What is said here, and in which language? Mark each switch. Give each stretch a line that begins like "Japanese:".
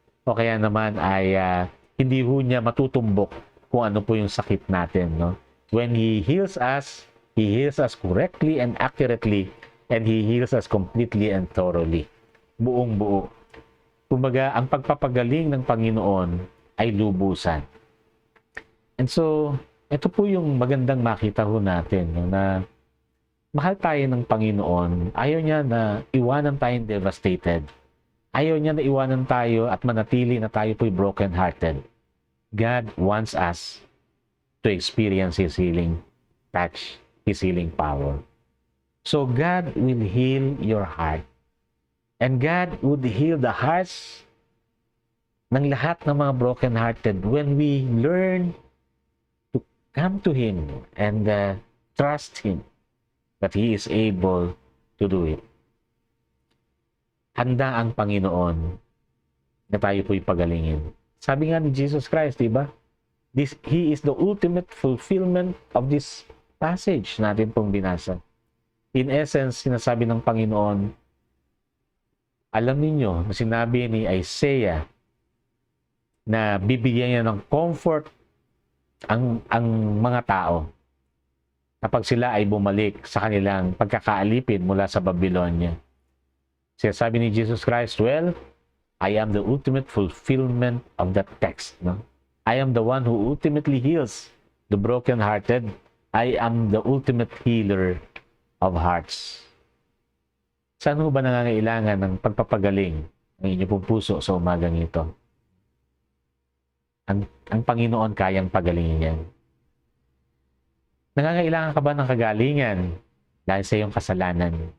Filipino: O kaya naman ay hindi ho niya matutumbok kung ano po yung sakit natin, no?
English: When He heals us correctly and accurately, and He heals us completely and thoroughly.
Filipino: Buong buo. Kumbaga, ang pagpapagaling ng Panginoon ay lubusan. And so, ito po yung magandang makita ho natin, no, na mahal tayo ng Panginoon. Ayaw niya na iwanan tayong devastated. Ayaw niya na iwanan tayo at manatili na tayo po'y broken-hearted.
English: God wants us to experience His healing touch, His healing power. So God will heal your heart. And God would heal the hearts
Filipino: ng lahat ng mga
English: broken-hearted when we learn to come to Him and trust Him that He is able to do it.
Filipino: Handa ang Panginoon na tayo po'y pagalingin. Sabi nga ni Jesus Christ, di ba?
English: He is the ultimate fulfillment of this passage
Filipino: natin pong binasa. In essence, sinasabi ng Panginoon, alam ninyo na sinabi ni Isaiah na bibigyan niya ng comfort ang mga tao kapag sila ay bumalik sa kanilang pagkakaalipin mula sa Babylonia.
English: Sinasabi ni Jesus Christ, well, I am the ultimate fulfillment of that text. No? I am the one who ultimately heals the broken-hearted. I am the ultimate healer of hearts.
Filipino: Saan ho ba nangangailangan ng pagpapagaling ng inyong pong puso sa umagang ito? Ang Panginoon kayang pagalingin yan. Nangangailangan ka ba ng kagalingan dahil sa iyong kasalanan?